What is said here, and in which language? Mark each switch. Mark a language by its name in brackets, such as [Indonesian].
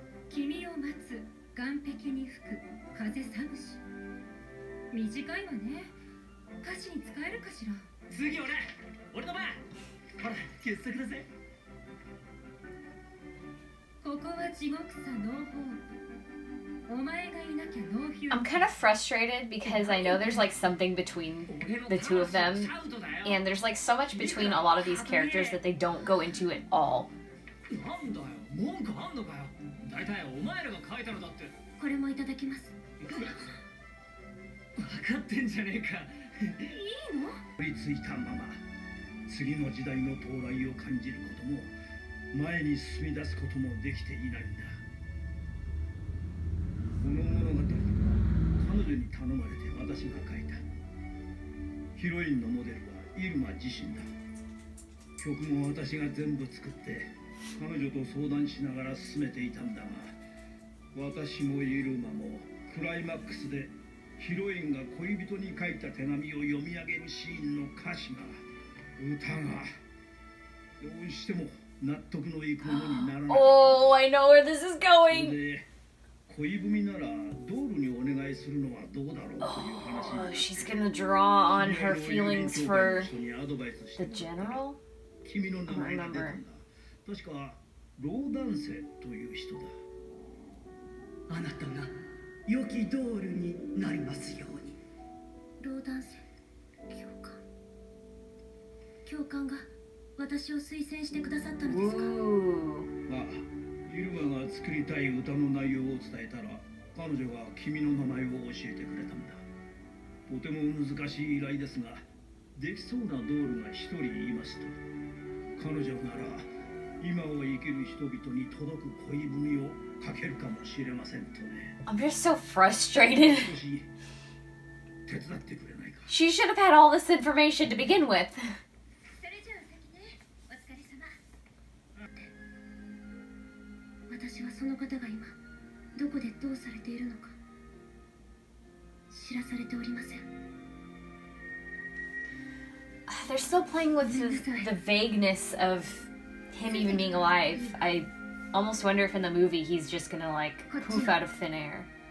[Japanese] 君を待つ岸壁に吹く風寒し。短いわね。歌詞に使えるかしら。次俺の番。ほら、傑作だぜ。ここは地獄さノーホープ。お前がいなきゃノーフュー。 [English] I'm kind of frustrated because I know there's like something between the two of them, and there's like so much between a lot of these characters that they don't go into at all. [Japanese] なんだよ、文句あんのかよ。大体お前らが書いたのだって。これもいただきます。分かってんじゃねえか。いいの？取りついたまま次の時代の到来を感じることも前に進み出すこともできていないんだ。この物語は彼女に頼まれて私が書いた。ヒロインのモデルはイルマ自身だ。曲も私が全部作って彼女と相談しながら進めていたんだが、私もイルマもクライマックスでヒロインが恋人に書いた手紙を読み上げるシーンの歌詞が、歌がどうしても納得のいくものにならない。 [English] Oh, I know where this is going. [Japanese] で、恋文ならドールにお願いするのはどうだろうという話。 [English] Oh, she's gonna draw on her feelings for the general? [Japanese] 君の名前が出たんだ。確かローダンセという人だ。あなたが良きドールになりますように。ローダンセ教官が私を推薦してくださったのですか？ああ、イルマが作りたい歌の内容を伝えたら彼女が君の名前を教えてくれたんだ。とても難しい依頼ですが、できそうなドールが一人いますと。彼女なら今を生きる人々に届く恋文を書けるかもしれませんとね。 [English] I'm just so frustrated. [Japanese] 少し手伝ってくれないか。 [English] She should have had all this information to begin with. [Japanese] それじゃあ先ね。お疲れ様。私はその方が今どこでどうされているのか知らされておりません。 [English] They're still playing with the vagueness of him even being alive. I almost wonder if in the movie he's just gonna like poof out of thin air.